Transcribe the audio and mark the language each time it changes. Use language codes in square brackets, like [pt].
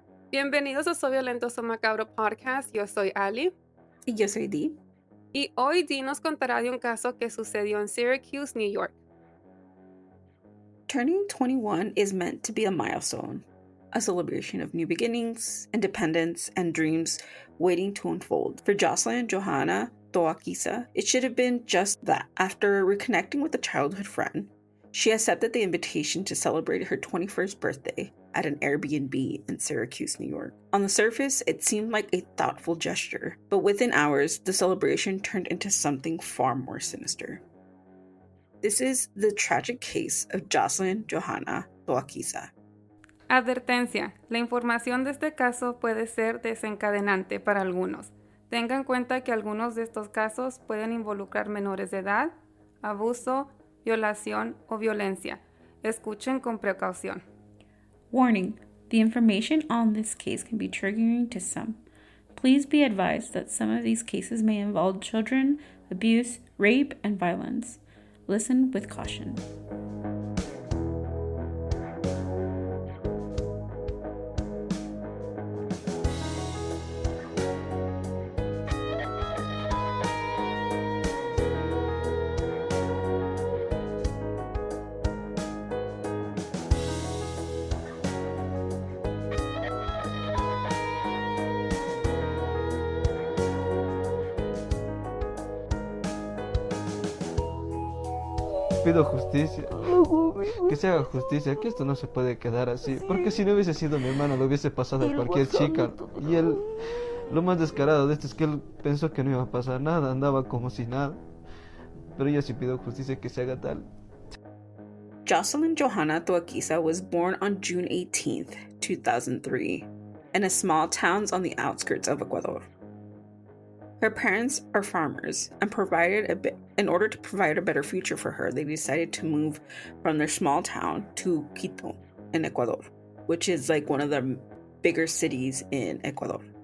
[es] Bienvenidos a Soy Violento, Soy Macabro Podcast. Yo soy Ali. Y yo soy Dee. Y hoy Dee nos contará de un caso que sucedió en Syracuse, New York. [en] Turning 21 is meant to be a milestone, a celebration of new beginnings, independence, and dreams waiting to unfold. For Joselyn Johana Toaquiza, it should have been just that. After reconnecting with a childhood friend, she accepted the invitation to celebrate her 21st birthday at an Airbnb in Syracuse, New York. On the surface, it seemed like a thoughtful gesture, but within hours, the celebration turned into something far more sinister. This is the tragic case of Joselyn Johana Toaquiza. [es] Advertencia: la información de este caso puede ser desencadenante para algunos. Tenga en cuenta que algunos de estos casos pueden involucrar menores de edad, abuso, violación o violencia. Escuchen con precaución. [en] Warning: the information on this case can be triggering to some. Please be advised that some of these cases may involve children, abuse, rape, and violence. Listen with caution. [es] Pido justicia, que se haga justicia, que esto no se puede quedar así, porque si no hubiese sido mi hermano lo hubiese pasado a cualquier chica. Y él, lo más descarado de esto es que él pensó que no iba a pasar nada, andaba como si nada. Pero yo sí pido justicia, que se haga tal. [en] Joselyn Johana Toaquiza was born on June 18th, 2003, in a small town on the outskirts of Ecuador. Her parents are farmers, and in order to provide a better future for her, they decided to move from their small town to Quito in Ecuador, which is like one of the bigger cities in Ecuador.